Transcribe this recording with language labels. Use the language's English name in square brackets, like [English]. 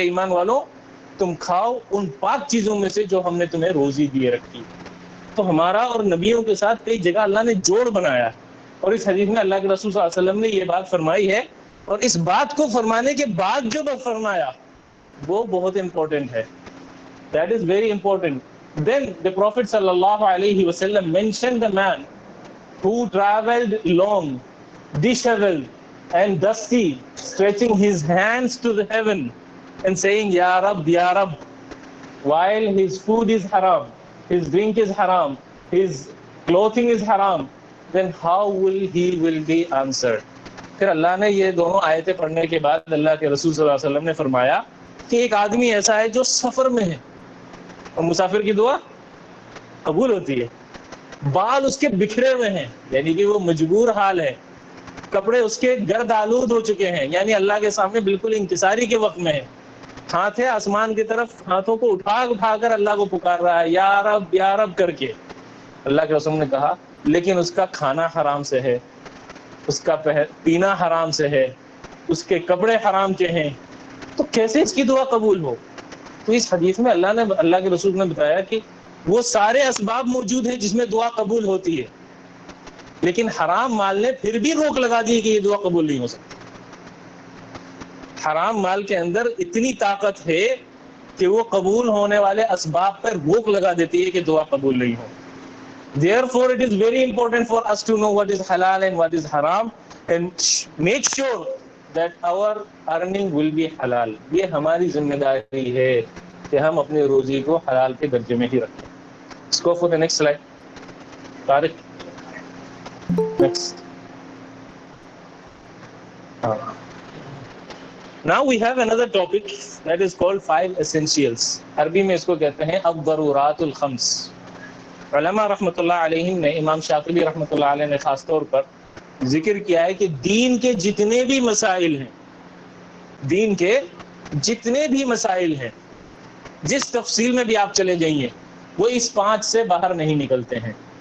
[Urdu] اے ایمان والو تم کھاؤ ان پاک چیزوں میں سے جو ہم نے تمہیں روزی دیے رکھی. تو ہمارا اور نبیوں کے ساتھ کئی جگہ اللہ نے جوڑ بنایا, اور اس حدیث میں اللہ کے رسول صلی اللہ علیہ وسلم نے یہ بات فرمائی ہے, اور اس بات کو فرمانے کے بعد جو فرمایا وہ بہت امپورٹنٹ ہے. [English] That is very important. Then the Prophet sallallahu alaihi wasallam mentioned the man who traveled long, disheveled and dusty, stretching his hands to the heaven and saying, Ya Rab, while his food is haram, his drink is haram, his clothing is haram, then how will be answered. [Urdu] پھر اللہ نے یہ دونوں آیتیں پڑھنے کے بعد اللہ کے رسول صلی اللہ علیہ وسلم نے فرمایا کہ ایک آدمی ایسا ہے جو سفر میں ہے، اور مسافر کی دعا قبول ہوتی ہے، بال اس کے بکھرے ہوئے ہیں یعنی کہ وہ مجبور حال ہے، کپڑے اس کے گرد آلود ہو چکے ہیں یعنی اللہ کے سامنے بالکل انکساری کے وقت میں ہے، ہاتھ ہے آسمان کی طرف، ہاتھوں کو اٹھا کر اللہ کو پکار رہا ہے یا رب کر کے. اللہ کے رسول نے کہا لیکن اس کا کھانا حرام سے ہے، اس کا پینا حرام سے ہے، اس کے کپڑے حرام کے ہیں، تو کیسے اس کی دعا قبول ہو؟ تو اس حدیث میں اللہ کے رسول نے بتایا کہ وہ سارے اسباب موجود ہیں جس میں دعا قبول ہوتی ہے، لیکن حرام مال نے پھر بھی روک لگا دی کہ یہ دعا قبول نہیں ہو سکتی. حرام مال کے اندر اتنی طاقت ہے کہ وہ قبول ہونے والے اسباب پر روک لگا دیتی ہے کہ دعا قبول نہیں ہو. [English] Therefore, it is very important for us to know what is halal and what is haram and make sure that our earning will be halal. [Urdu] یہ ہماری ذمہ داری ہے کہ ہم اپنے روزی کو حلال کے درجے میں ہی رکھیں. [English] Let's go for the next slide. Tariq. Next. Now we have another topic that is called 5 essentials. [Urdu] عربی میں اس کو کہتے ہیں الضرورات الخمس. علماء رحمۃ اللہ علیہم نے، امام شاطبی رحمۃ اللہ علیہ نے خاص طور پر ذکر کیا ہے کہ دین کے جتنے بھی مسائل ہیں، دین کے جتنے بھی مسائل ہیں، جس تفصیل میں بھی آپ چلے جائیے، وہ اس 5 سے باہر نہیں نکلتے ہیں.